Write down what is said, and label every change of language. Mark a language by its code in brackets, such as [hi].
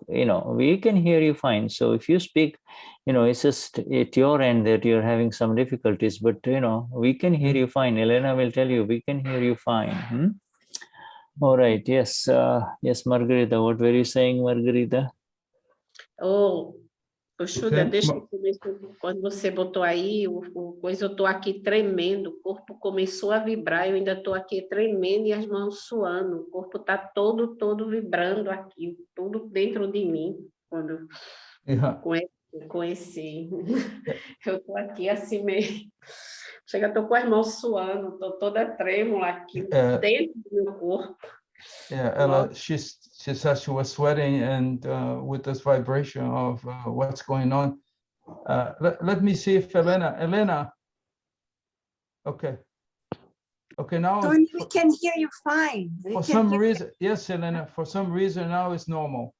[en] You know, we can hear you fine. So if you speak, you know, it's just at your end that you're having some difficulties, but you know, we can hear you fine. Elena will tell you, we can hear you fine. All right. Yes. Yes, Margarita. What were you saying, Margarita? [pt] Oh, Shuddha, desde que começou, quando você botou aí, o coisa, eu estou aqui tremendo, o corpo começou a vibrar, eu ainda estou aqui tremendo e as mãos suando, o corpo está todo vibrando aqui, tudo dentro de mim, quando com esse eu estou aqui assim meio, chega, estou com as mãos suando, estou toda trêmula aqui dentro do meu corpo. [en] Yeah, she said she was sweating, and with this vibration of what's going on. Let me see if Elena. Okay, now Tony, we can hear you fine. For some reason, yes, Elena, for some reason now it's normal.